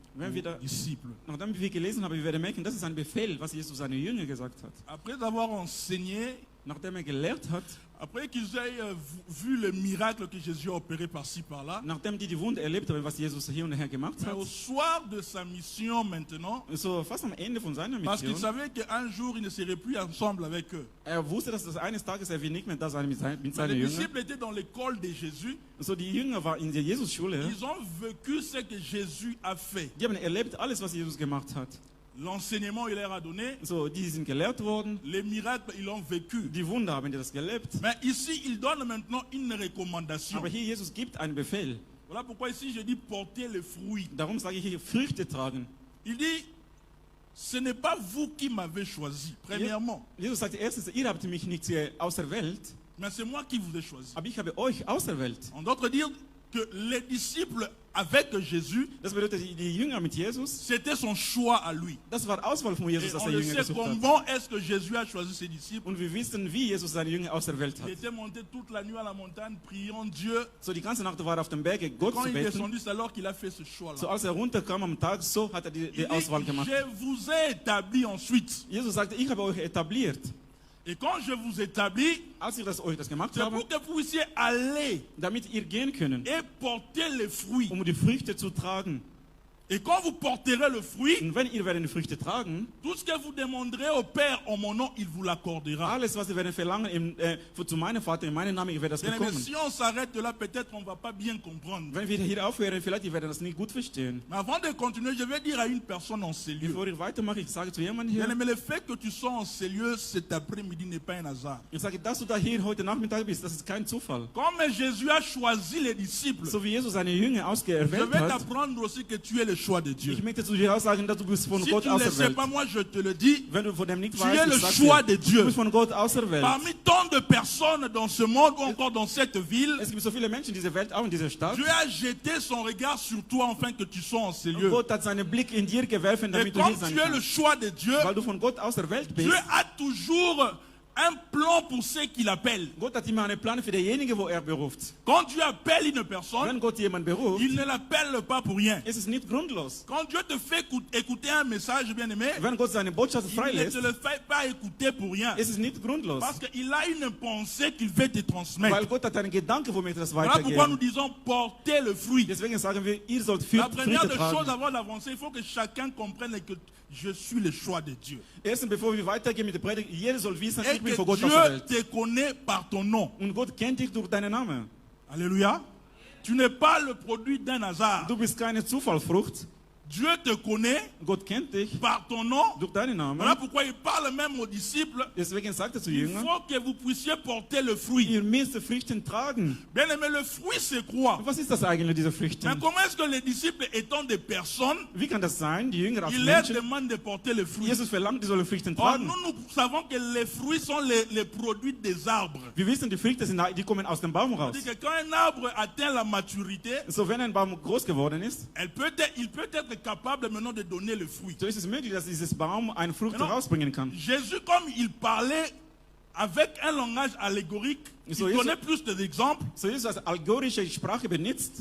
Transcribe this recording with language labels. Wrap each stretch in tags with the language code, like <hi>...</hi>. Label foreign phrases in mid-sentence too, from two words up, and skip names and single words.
<de>Wenn wir da-</de> <fr>aux disciples.</fr> <de>Nachdem wir gelesen haben, wir werden merken, das ist ein Befehl, was Jesus seinen Jüngern gesagt hat.</de> <fr>Après avoir enseigné,</fr> <de>Nachdem gelehrt hat,</de> <fr>après qu'ils aient vu le miracle que Jésus a opéré par-ci, par-là,</fr> <de>nachdem die Wunder erlebt haben, was Jesus hier und her gemacht</de> <fr>mais</fr> <de>hat,</de> <fr>au soir de sa mission maintenant,</fr> <de>so fast am Ende von seiner</de> <fr>parce qu'il</fr> <de>Mission,</de> <fr>savait qu'un jour il ne serait plus ensemble avec eux.</fr> <de>wusste, dass das eines Tages wird nicht mehr da sein mit</de> <fr>Mais</fr> <de>seinen</de> <fr>les</fr> <de>Jüngern.</de> <fr>disciples étaient dans l'école de Jésus.</fr> <de>So die Jünger waren in der Jesus-Schule.</de> <fr>Ils ont vécu ce que Jésus a fait.</fr> <de>Die haben erlebt alles, was Jesus gemacht hat.</de> <fr>L'enseignement, il leur a donné.</fr> <de>So, die sind gelehrt worden,</de> <fr>Les miracles, ils l'ont vécu.</fr> <de>die Wunder haben die das gelebt.</de> <fr>Mais ici, il donne maintenant une recommandation.</fr> <de>Aber hier, Jesus gibt einen Befehl.</de> <fr>Voilà pourquoi ici, je dis porter les fruits.</fr> <de>Darum sage ich hier, Früchte tragen.</de> <fr>Il dit, ce n'est pas vous qui m'avez choisi, premièrement.</fr> <de>Jesus sagt erstens, ihr habt mich nicht auserwählt,</de> <fr>Mais c'est moi qui vous ai choisi.</fr> <de>aber ich habe euch auserwählt.</de> <fr>En d'autres dire que les disciples avec Jésus,</fr> <de>Das bedeutet, die Jünger mit Jesus,</de> <fr>c'était son choix à lui.</fr> <de>das war Auswahl von</de> <fr>Et</fr> <de>Jesus, dass</de> <fr>on</fr> <de>er</de> <fr>le</fr> <de>Jünger</de> <fr>sait</fr> <de>gesucht hat.</de> <fr>comment est-ce que Jésus a choisi ses disciples.</fr> <de>Und wir wissen, wie Jesus seine Jünger auserwählt</de> <fr>Il</fr> <de>hat.</de> <fr>était monté toute la nuit à la montagne, priant Dieu.</fr> <de>So, die ganze Nacht war er auf dem Berge, Gott</de> <fr>Quand</fr> <de>zu</de> <fr>il est</fr> <de>beten.</de> <fr>descendu, c'est alors qu'il a fait ce choix-là.</fr> <de>So, als er runterkam am Tag, so hat er</de> <fr>Il</fr> <de>die</de> <fr>dit,</fr> <de>Auswahl gemacht.</de> <fr>je vous ai établi ensuite.</fr> <de>Jesus sagte, ich habe euch etabliert.</de> <fr>Et quand je vous établis,</fr> <de>Als ich euch das gemacht</de> <fr>c'est</fr> <de>habe,</de> <fr>pour que vous puissiez aller</fr> <de>damit ihr gehen können,</de> <fr>et porter les fruits.</fr> <de>die Früchte zu tragen.</de> <fr>Et quand vous porterez le fruit,</fr> <de>Und wenn ihr werdet die Früchte tragen,</de> <fr>tout ce que vous demanderez au Père en mon nom, il vous l'accordera.</fr> <de>alles, was ihr werdet verlangen zu meinem Vater, in meinem Namen, ihr werdet das</de> <fr>Bien aimé,</fr> <de>bekommen.</de> <fr>si on s'arrête là, peut-être on ne va pas bien comprendre.</fr> <de>Wenn wir hier aufhören, vielleicht ihr werdet das nicht gut verstehen.</de> <fr>Mais avant de continuer, je vais dire à une personne en ces lieux.</fr> <de>Bevor ich weitermache, ich sage zu jemandem</de> <fr>Bien</fr> <de>hier,</de> <fr>aimé, le fait que tu sois en ces lieux cet après-midi n'est pas un hasard.</fr> <de>ich sage, dass du da hier heute Nachmittag bist, das ist kein Zufall.</de> <fr>Comme Jésus a choisi les disciples,</fr> <de>So wie Jesus seine Jünger</de> <fr>je</fr> <de>ausgewählt</de> <fr>vais</fr> <de>hat,</de> <fr>t'apprendre aussi que tu es le choix de Dieu.</fr> <de>ich möchte zu dir auch sagen, dass du bist von</de> <fr>Si</fr> <de>Gott</de> <fr>tu ne le sais</fr> <de>auserwählt.</de> <fr>pas, moi je te le dis,</fr> <de>Wenn du von dem nicht</de> <fr>tu</fr> <de>weißt,</de> <fr>es le</fr> <de>ich sag</de> <fr>choix</fr> <de>dir,</de> <fr>de Dieu.</fr> <de>du bist von Gott auserwählt.</de> <fr>Parmi tant de personnes dans ce monde ou encore dans cette ville,</fr> <de>Es gibt so viele Menschen in dieser Welt, auch in dieser Stadt.</de> <fr>Dieu a jeté son regard sur toi afin que tu sois en ces lieux.</fr> <de>Gott hat seinen Blick in dir gewerfen,</de> <fr>Et</fr> <de>damit du hier</de> <fr>comme</fr> <de>sein</de> <fr>tu es le</fr> <de>kannst.</de> <fr>choix de Dieu,</fr> <de>Weil du von Gott auserwählt bist.</de> <fr>Dieu a toujours un plan pour ceux qu'il appelle.</fr> <de>Gott hat immer einen Plan für denjenigen, wo er beruft.</de> <fr>Quand Dieu appelle une personne,</fr> <de>Wenn Gott jemanden beruft,</de> <fr>il ne l'appelle pas pour rien.</fr> <de>ist es nicht grundlos.</de> <fr>Quand Dieu te fait écouter un message, bien aimé,</fr> <de>Wenn Gott seine Botschaft</de> <fr>il ne</fr> <de>freilässt,</de> <fr>te le fait pas écouter pour rien.</fr> <de>ist es nicht grundlos.</de> <fr>Parce qu'il a une pensée qu'il veut te transmettre.</fr> <de>Weil Gott hat einen Gedanken, womit er das</de> <fr>Voilà pourquoi nous</fr> <de>weitergeben.</de> <fr>disons porter le fruit.</fr> <de>Deswegen sagen wir, ihr sollt</de> <fr>La première</fr> <de>Früchte</de> <fr>des choses</fr> <de>tragen.</de> <fr>avant d'avancer, il faut que chacun comprenne que je suis le choix de Dieu.</fr> <de>Erstens, bevor wir weitergehen mit der Predigt, jeder soll wissen,</de> <fr>Et</fr> <de>ich bin</de> <fr>que</fr> <de>von Gott</de> <fr>Dieu</fr> <de>auserwählt.</de> <fr>te connaît par ton nom.</fr> <de>Und Gott kennt dich durch deinen Namen.</de> <fr>Alléluia. Tu n'es pas le produit d'un hasard.</fr> <de>Du bist keine Zufallsfrucht.</de> <fr>Dieu te connaît</fr> <de>Gott kennt dich</de> <fr>par ton nom.</fr> <de>durch deinen Namen.</de> <fr>Voilà pourquoi il parle même aux disciples.</fr> <de>Deswegen sagt er zu</de> <fr>Il</fr> <de>Jüngern,</de> <fr>faut que vous puissiez porter le fruit.</fr> <de>ihr müsst Früchte tragen.</de> <fr>Bien aimé, le fruit c'est quoi?</fr> <de>Was ist das eigentlich, diese Früchte?</de> <fr>Mais comment est-ce que les disciples étant des personnes,</fr> <de>Wie kann das sein, die Jünger als</de> <fr>il leur</fr> <de>Menschen?</de> <fr>demande de porter le fruit?</fr> <de>Jesus verlangt, die sollen Früchte</de> <fr>Or,</fr> <de>tragen.</de> <fr>nous savons que les fruits sont les produits des arbres.</fr> <de>Wir wissen, die Früchte die kommen aus dem Baum raus.</de> <fr>C'est-à-dire que quand un arbre atteint la maturité,</fr> <de>So, wenn ein Baum groß geworden ist,</de> <fr>il peut être capable maintenant de donner le fruit.</fr> <de>so ist es möglich, dass dieses Baum eine Frucht Genau. herausbringen kann.</de> <fr>Jésus, comme il parlait avec un langage allégorique, il</fr> <de>So,</de> <fr>donnait plus d'exemples.</fr> <de>So Jesus als allegorische Sprache benutzt.</de>